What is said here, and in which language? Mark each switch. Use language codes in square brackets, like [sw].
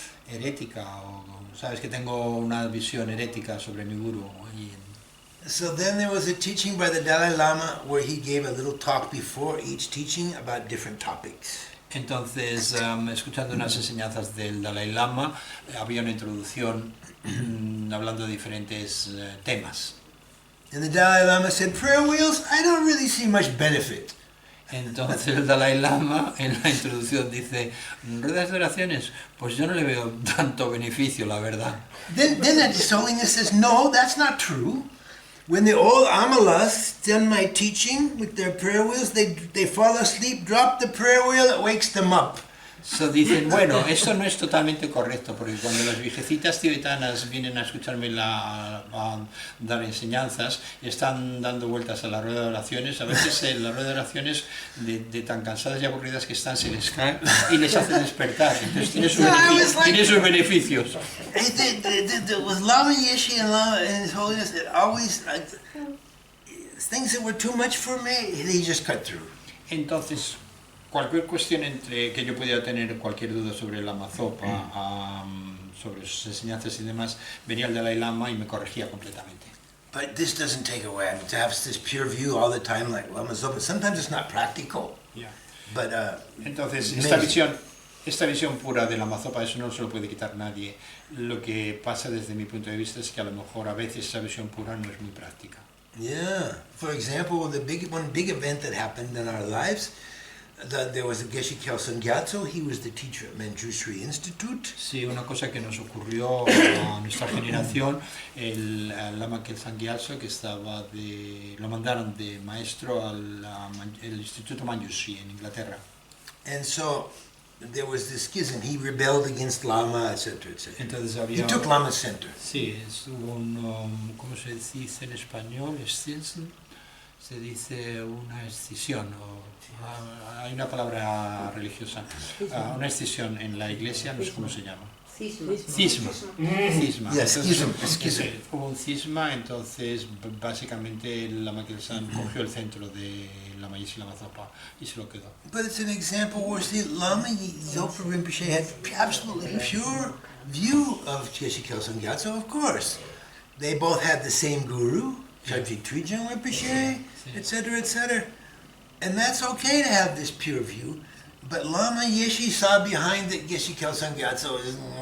[es] herética, o sabes que tengo una visión herética sobre mi guru. [en] So then there was a teaching by the Dalai Lama where he gave a little talk before each teaching about different topics. [es] Entonces, escuchando unas enseñanzas del Dalai Lama, había una introducción hablando de diferentes temas. [en] And the Dalai Lama said, prayer wheels, I don't really see much benefit. [es] Entonces el Dalai Lama en la introducción dice, ruedas de oraciones, pues yo no le veo tanto beneficio, la verdad. [en] Then His Holiness says, no, that's not true. When the old Amalas done my teaching with their prayer wheels, they fall asleep, drop the prayer wheel, it wakes them up. [es] So dicen, bueno, eso no es totalmente correcto, porque cuando las viejecitas tibetanas vienen a escucharme a dar enseñanzas, están dando vueltas a la rueda de oraciones, a veces la rueda de oraciones, de tan cansadas y aburridas que están, se les cae y les hace despertar. Entonces tiene sus beneficios. [en] With Lama Yeshe and Lama and His Holiness, it always, things that were too much for me, they just cut through. [es] Entonces, cualquier cuestión entre que yo pudiera tener cualquier duda sobre Lama Zopa, sobre sus enseñanzas y demás, venía el Dalai Lama y me corregía completamente. [en] But this doesn't take away. I mean, to have this pure view all the time like Lama Zopa, sometimes it's not practical. Yeah. But, [es] entonces, esta visión pura de Lama Zopa, eso no se lo puede quitar nadie. Lo que pasa desde mi punto de vista es que a lo mejor a veces esa visión pura no es muy práctica. [en] Yeah. For example, one big event that happened in our lives, there was a Geshe Kelsang Gyatso. He was the teacher at Manjushri Institute. [es] Sí, una cosa que nos ocurrió a nuestra generación, el Lama Kelsang Gyatso, que lo mandaron de maestro al Instituto Manjushri en Inglaterra. [en] And so there was this schism. He rebelled against Lama, etc., etc. [es] Entonces [en] He took Lama's center. [es] Sí, hubo ¿cómo se dice en español? Se dice una escisión, hay una palabra religiosa, una escisión en la iglesia, no sé cómo se llama. Cisma. [en] Yes, schism. [es] Hubo un cisma, entonces básicamente Lama Kelsang cogió el centro de Lama Yeshe y Lama Zopa y se lo quedó. [en] But it's an example where, see, Lama Zopa Rimpoché had absolutely pure view of Yeshe Kelsang Gyatso, of course. They both had the same guru, Shakti Trijang Rinpoche, etc., etc. And that's okay to have this pure view. But Lama Yeshe saw behind it Yeshe Kelsang Gyatso is...